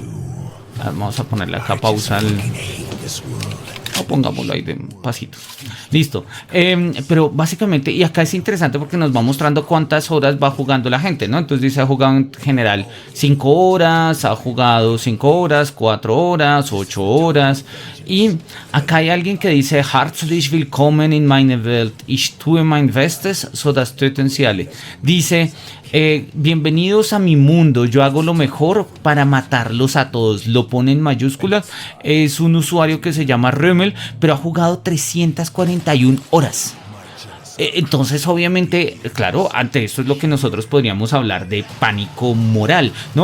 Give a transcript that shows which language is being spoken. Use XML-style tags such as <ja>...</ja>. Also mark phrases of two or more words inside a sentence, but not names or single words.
<es>Vamos a ponerle acá pausa al... O pongámoslo ahí de pasito. Listo. Pero básicamente, y acá es interesante porque nos va mostrando cuántas horas va jugando la gente, ¿no? Entonces dice, ha jugado en general 5 horas, ha jugado 5 horas, 4 horas, 8 horas. Y acá hay alguien que dice,</es> <de>Herzlich willkommen in meine Welt. Ich tue mein Bestes, so das töten sie alle.</de> <es>Dice, bienvenidos a mi mundo, yo hago lo mejor para matarlos a todos. Lo pone en mayúsculas. Es un usuario que se llama Römel, pero ha jugado 341 horas. Entonces, obviamente, claro, ante esto es lo que nosotros podríamos hablar de pánico moral, ¿no?</es>